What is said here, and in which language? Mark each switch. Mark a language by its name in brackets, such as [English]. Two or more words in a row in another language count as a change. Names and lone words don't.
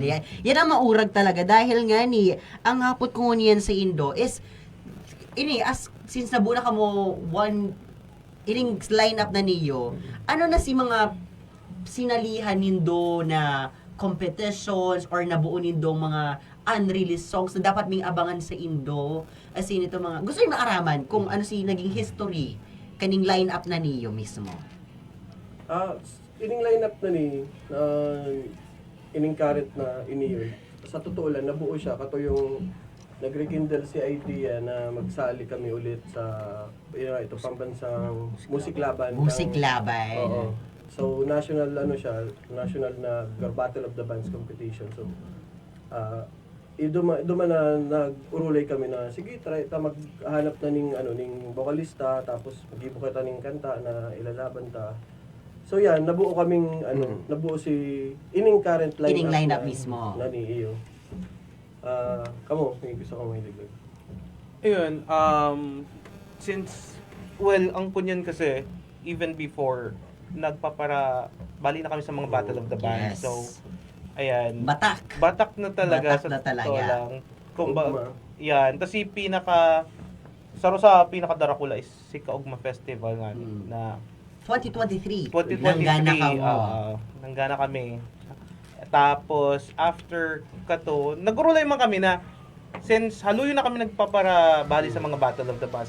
[Bikol] Yan ang maurag talaga dahil nga ang hapot ko niyan sa Indo is, since nabuna ka mo ining lineup na niyo, ano na si mga sinalihan nindo na competitions or nabuo nindo mga [English] unreleased songs [Bikol] na dapat may abangan sa Indo, [English] as in [Bikol] ito mga, gusto nyo maaraman kung ano si naging history kaning line-up na niyo mismo? Ining line-up na ining current na iniyo, [Filipino] sa totoo lang, [Bikol] nabuo siya. Kato yung nag-rekindle si idea na magsali kami ulit sa ito pambansang Musik Laban. Musik Laban. Oo. So, [English] national national [Bikol] na Battle of the Bands competition. So, duman na nag-urulay kami na sige try ta maghanap na ning vocalista tapos mag-ibo kita ning kanta na ilalaban ta. So yan, nabuo kaming nabuo si ining current lineup mismo. Na ni iyo. Kamo, may gusto ko mahilig. Ayun, since ang kunyan kasi [English] even before [Bikol] bali na kami sa mga Battle of the Bands. Yes. So ayan. Batak na talaga. Batak na talaga. Lang. Yan. Tapos sa pinaka-Darakula is si Kaugma Festival nga na 2023. 2023. Nanggana ka mo. Nanggana kami. Tapos, after nagurulay man kami na since haluyo na kami bali sa mga Battle of the Bands.